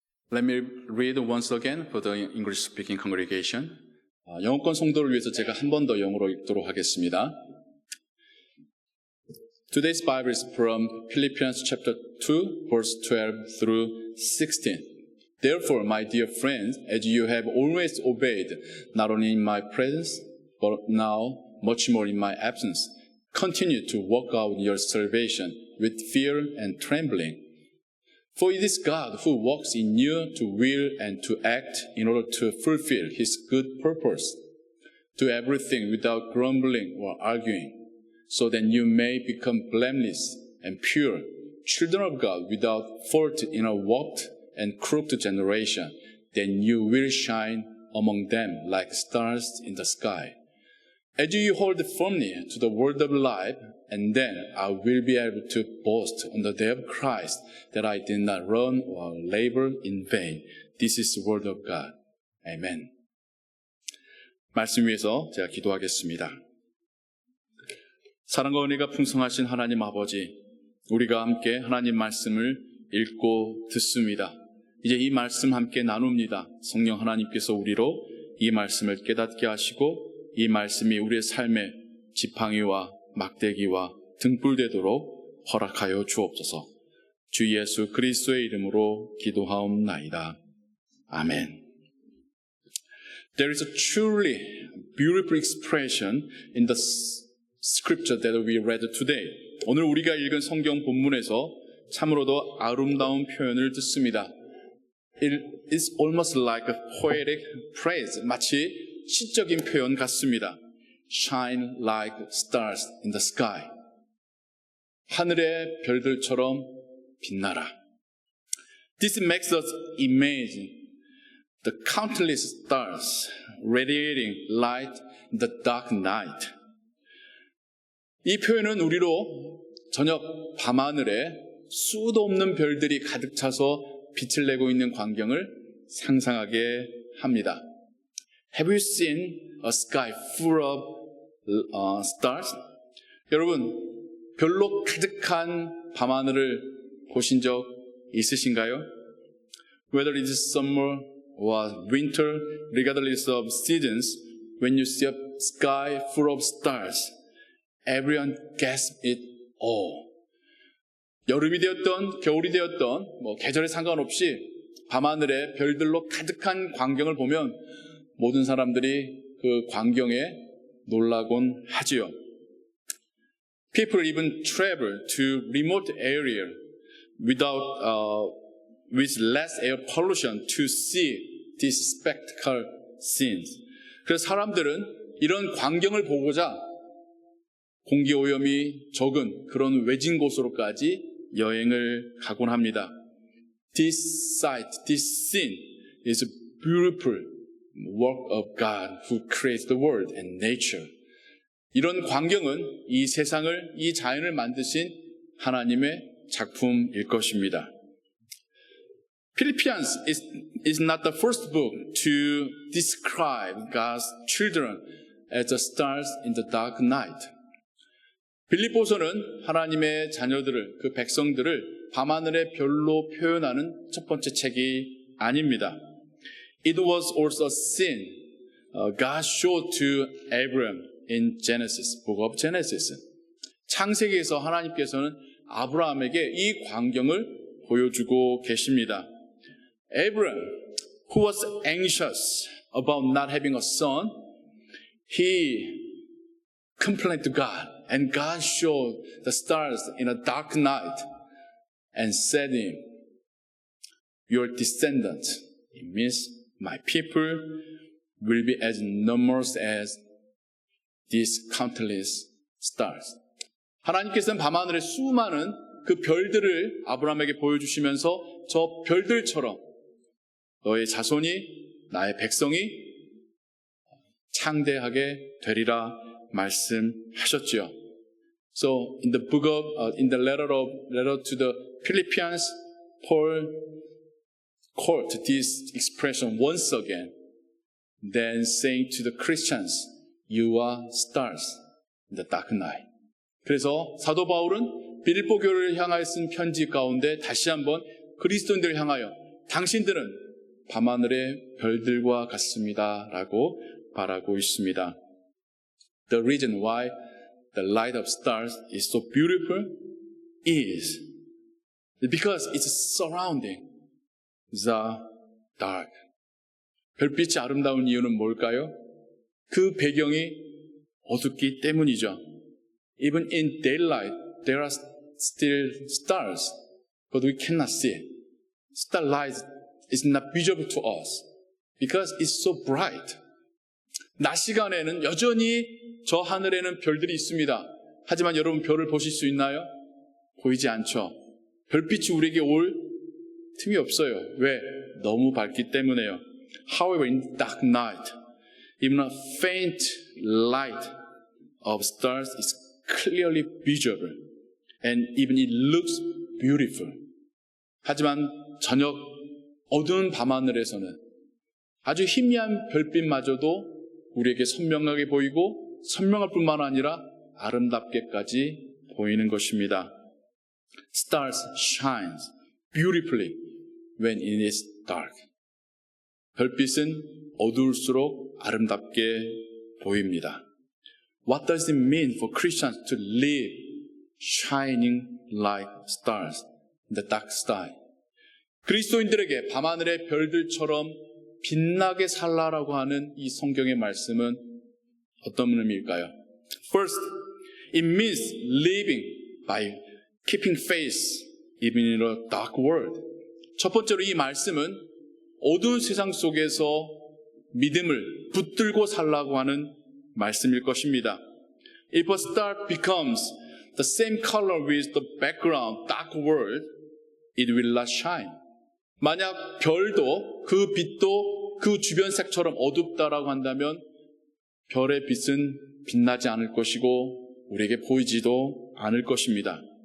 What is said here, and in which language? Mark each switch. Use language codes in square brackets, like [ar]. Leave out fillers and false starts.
[en] Let me read once again for the English-speaking congregation. [ko] 영어권 성도를 위해서 제가 한 번 더 영어로 읽도록 하겠습니다. [en] Today's Bible is from Philippians chapter 2, verse 12 through 16. Therefore, my dear friends, as you have always obeyed, not only in my presence, but now much more in my absence, continue to work out your salvation with fear and trembling. For it is God who works in you to will and to act in order to fulfill His good purpose. Do everything without grumbling or arguing, so that you may become blameless and pure, children of God without fault in a warped and crooked generation. Then you will shine among them like stars in the sky. As you hold firmly to the word of life, and then I will be able to boast on the day of Christ that I did not run or labor in vain. This is the word of God. Amen. [ko] 말씀 위해서 제가 기도하겠습니다. 사랑과 은혜가 풍성하신 하나님 아버지, 우리가 함께 하나님 말씀을 읽고 듣습니다. 이제 이 말씀 함께 나눕니다. 성령 하나님께서 우리로 이 말씀을 깨닫게 하시고 이 말씀이 우리의 삶의 지팡이와 막대기와 등불되도록 허락하여 주옵소서. 주 예수 그리스도의 이름으로 기도하옵나이다. 아멘. [en] There is a truly beautiful expression in the scripture that we read today. [ko] 오늘 우리가 읽은 성경 본문에서 참으로도 아름다운 표현을 듣습니다. [en] It is almost like a poetic phrase. [ko] 마치 시적인 표현 같습니다. [en] Shine like stars in the sky. [ko] 하늘의 별들처럼 빛나라. [en] This makes us imagine the countless stars radiating light in the dark night. [ko] 이 표현은 우리로 저녁 밤하늘에 수도 없는 별들이 가득 차서 빛을 내고 있는 광경을 상상하게 합니다. [en] Have you seen a sky full of stars? [ko] 여러분, 별로 가득한 밤하늘을 보신 적 있으신가요? [en] Whether it is summer or winter, regardless of seasons, when you see a sky full of stars, everyone gasps it all. [ko] 여름이 되었던 겨울이 되었던 계절에 상관없이 밤하늘에 별들로 가득한 광경을 보면 모든 사람들이 그 광경에 놀라곤 하지요. [en] People even travel to remote area with less air pollution to see these spectacle scenes. [ko] 그래서 사람들은 이런 광경을 보고자 공기 오염이 적은 그런 외진 곳으로까지 여행을 가곤 합니다. [en] This sight, this scene is a beautiful work of God who creates the world and nature. [ko] 이런 광경은 이 세상을, 이 자연을 만드신 하나님의 작품일 것입니다. [en] Philippians is not the first book to describe God's children as the stars in the dark night. [ko] 빌립보서는 하나님의 자녀들을, 그 백성들을 밤하늘의 별로 표현하는 첫 번째 책이 아닙니다. [en] It was also a scene God showed to Abraham in Genesis, Book of Genesis. [ko] 창세기에서 하나님께서는 아브라함에게 이 광경을 보여주고 계십니다. [en] Abraham, who was anxious about not having a son, he complained to God, and God showed the stars in a dark night and said to him, your descendants, it means my people, will be as numerous as these countless stars. [ko] 하나님께서는 밤하늘의 수많은 그 별들을 아브라함에게 보여주시면서 저 별들처럼 너의 자손이, 나의 백성이 창대하게 되리라 말씀하셨지요. [en] So in the letter to the Philippians, Paul quote this expression once again, then saying to the Christians, you are stars in the dark night. [ko] 그래서 사도 바울은 빌립보 교회를 향하여 쓴 편지 가운데 다시 한번 그리스도인들을 향하여 당신들은 밤하늘의 별들과 같습니다 라고 말하고 있습니다. [en] The reason why the light of stars is so beautiful is because it's surrounding the dark. [ko] 별빛이 아름다운 이유는 뭘까요? 그 배경이 어둡기 때문이죠. [en] Even in daylight, there are still stars, but we cannot see it. Starlight is not visible to us because it's so bright. [ko] 낮 시간에는 여전히 저 하늘에는 별들이 있습니다. 하지만 여러분 별을 보실 수 있나요? 보이지 않죠. 별빛이 우리에게 올 틈이 없어요. 왜? 너무 밝기 때문에요. [en] However, in dark night, even a faint light of stars is clearly visible, and even it looks beautiful. [ko] 하지만 저녁 어두운 밤하늘에서는 아주 희미한 별빛마저도 우리에게 선명하게 보이고 선명할 뿐만 아니라 아름답게까지 보이는 것입니다. [en] Stars shines beautifully when it is dark. [ko] 별빛은 어두울수록 아름답게 보입니다. [en] What does it mean for Christians to live shining like stars in the dark sky? [ko] 그리스도인들에게 밤하늘의 별들처럼 빛나게 살라라고 하는 이 성경의 말씀은 어떤 의미일까요? [en] First, it means living by keeping faith even in a dark world. [ko] 첫 번째로 이 말씀은 어두운 세상 속에서 믿음을 붙들고 살라고 하는 말씀일 것입니다. [en] If a star becomes the same color with the background dark world, it will not shine. [ko] 만약 별도 그 빛도 그 주변 색처럼 어둡다라고 한다면 별의 빛은 빛나지 않을 것이고 우리에게 보이지도 않을 것입니다.